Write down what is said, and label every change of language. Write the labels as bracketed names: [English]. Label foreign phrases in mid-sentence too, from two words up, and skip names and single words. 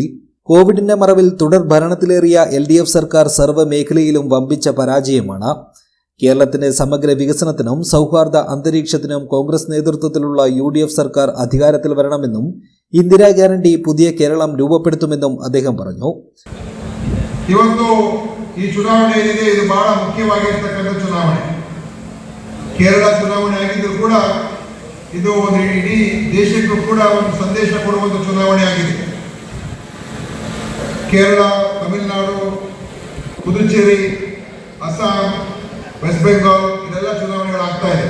[Malayalam] കോവിഡിന്റെ മറവിൽ തുടർ ഭരണത്തിലേറിയ LDF സർക്കാർ സർവ്വ മേഖലയിലും വമ്പിച്ച പരാജയമാണ്. കേരളത്തിന്റെ സമഗ്ര വികസനത്തിനും സൗഹാർദ്ദ അന്തരീക്ഷത്തിനും കോൺഗ്രസ് നേതൃത്വത്തിലുള്ള UDF സർക്കാർ അധികാരത്തിൽ വരണമെന്നും ഇന്ദിരാ ഗ്യാരണ്ടി പുതിയ കേരളം രൂപപ്പെടുത്തുമെന്നും അദ്ദേഹം പറഞ്ഞു. [Kannada] ಇವತ್ತು ಈ ಚುನಾವಣೆ ಏನಿದೆ ಇದು ಬಹಳ ಮುಖ್ಯವಾಗಿರತಕ್ಕಂತ ಚುನಾವಣೆ. ಕೇರಳ ಚುನಾವಣೆ ಆಗಿದ್ರು ಕೂಡ ಇದು ಒಂದು ಇಡೀ ದೇಶಕ್ಕೂ ಕೂಡ ಒಂದು ಸಂದೇಶ ಕೊಡುವಂತ ಚುನಾವಣೆ ಆಗಿದೆ. ಕೇರಳ, ತಮಿಳುನಾಡು, ಪುದುಚೇರಿ, ಅಸ್ಸಾಂ, ವೆಸ್ಟ್ ಬೆಂಗಾಲ್ ಇದೆಲ್ಲ ಚುನಾವಣೆಗಳಾಗ್ತಾ ಇದೆ.